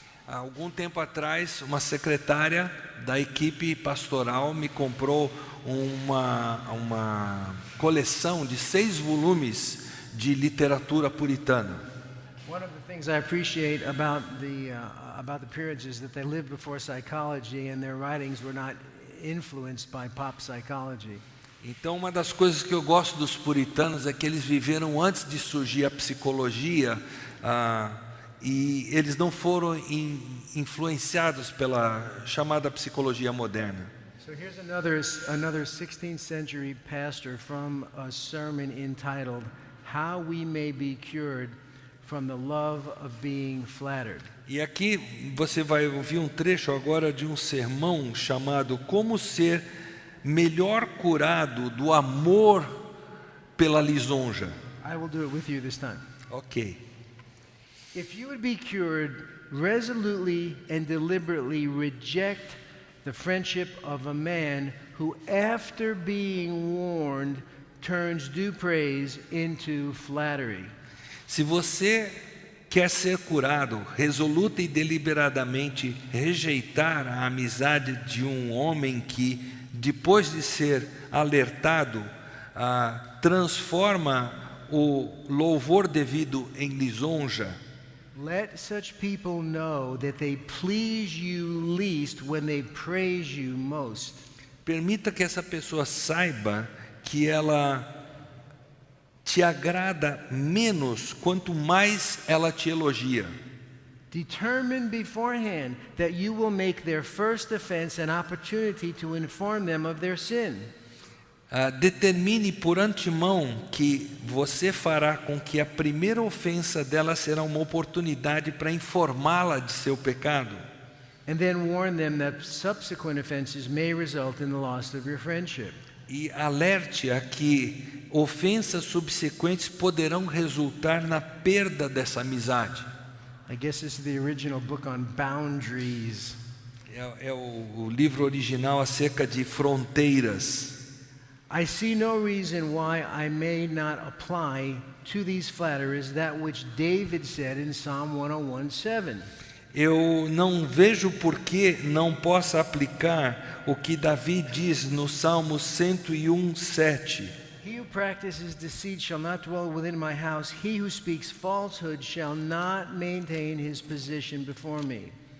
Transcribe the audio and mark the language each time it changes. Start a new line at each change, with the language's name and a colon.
Portuguese: Há algum tempo atrás, uma secretária da equipe pastoral me comprou uma coleção de 6 volumes de literatura puritana.
English: One of the things I appreciate about the Puritans is that they lived before psychology and their writings were not influenced by pop psychology.
Portuguese: Então, uma das coisas que eu gosto dos puritanos é que eles viveram antes de surgir a psicologia, e eles não foram influenciados pela chamada psicologia moderna.
English: So here's another 16th century pastor from a sermon entitled How We May Be Cured from the Love of Being Flattered.
Portuguese: E aqui você vai ouvir um trecho agora de um sermão chamado Como Ser Melhor Curado do Amor pela Lisonja.
English: I will do it with you this time. Ok. If you would be cured, resolutely and deliberately reject the friendship of a man who, after being warned, turns due praise into flattery.
Portuguese: Se você quer ser curado, resoluta e deliberadamente rejeitar a amizade de um homem que, depois de ser alertado, transforma o louvor devido em lisonja.
English: Let such people know that they please you least when they praise you most.
Portuguese: Permita que essa pessoa saiba que ela te agrada menos quanto mais ela te elogia.
English: Determine beforehand that you will make their first offense an opportunity to inform them of their sin.
Portuguese: Determine por antemão que você fará com que a primeira ofensa dela será uma oportunidade para informá-la de seu pecado.
English: And then warn them that subsequent offenses may result in the loss of your friendship.
Portuguese: E alerte a que ofensas subsequentes poderão resultar na perda dessa amizade.
English: I guess this is the original book on boundaries.
Portuguese: É o livro original acerca de fronteiras.
English: I see no reason why I may not apply to these flatterers that which David said in Psalm 101:7.
Portuguese: Eu não vejo por que não possa aplicar o que Davi diz no Salmo 101:7.
English: He who practices deceit shall not dwell within my house. He who speaks falsehood shall not maintain his position before me.